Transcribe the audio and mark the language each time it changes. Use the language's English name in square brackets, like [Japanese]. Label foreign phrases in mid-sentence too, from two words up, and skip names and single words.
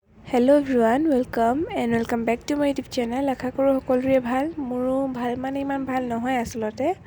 [English] Hello everyone, welcome back to my YouTube channel. [Assamese] আশা কৰোঁ সকলোৰে ভাল, মোৰো ভাল মানে ইমান ভাল নহয় আসলতে।